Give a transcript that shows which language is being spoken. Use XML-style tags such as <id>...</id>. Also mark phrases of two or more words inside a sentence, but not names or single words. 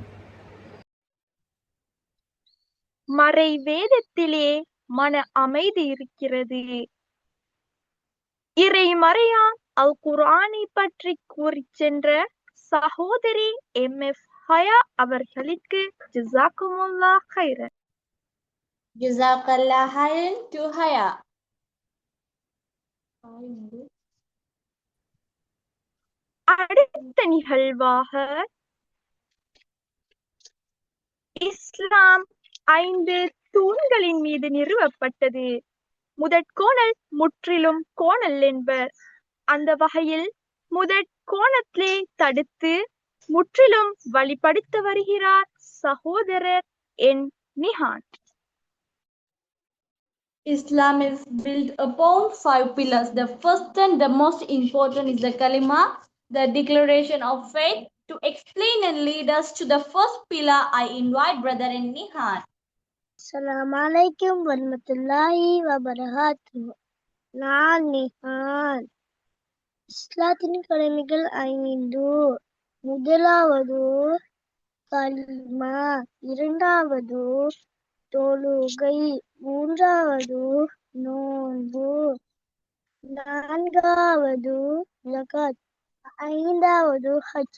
<ta>மறை வேதத்திலே மன அமைதி இருக்கிறது. இறை மறையாம் அல் குர்ஆனை பற்றி கூறி சென்ற சகோதரி MF ஹயா அவர்களுக்கு</ta> <ar>جزاكم الله خيرا. جزاك الله خيرا</ar> <en>to Haya.</en> <ta>அடுத்த நிகழ்வாக இஸ்லாம் 5 தூண்களின் மீது நிறுவப்பட்டது. முதற்கோணல் முற்றிலும் கோணல் என்பர். அந்த வகையில் முதற்கோணத்திலே தடுத்து முற்றிலும் வழிபடுத்த வருகிறார் சகோதரர் என் நிஹான்.</ta> <en>Islam is built upon 5 pillars. The first and the most important is the kalima, the declaration of faith. To explain and lead us to the first pillar, I invite Brother Nihan.</en> <ar>السلام عليكم ورحمة الله وبركاته.</ar> <ta>நான் நிஹான். இஸ்லாத்தின் கடமைகள் 5. முதலாவது கலிமா, இரண்டாவது தொழுகை, மூன்றாவது நோன்பு, நான்காவது ஜகாத், ஐந்தாவது ஹஜ்.</ta>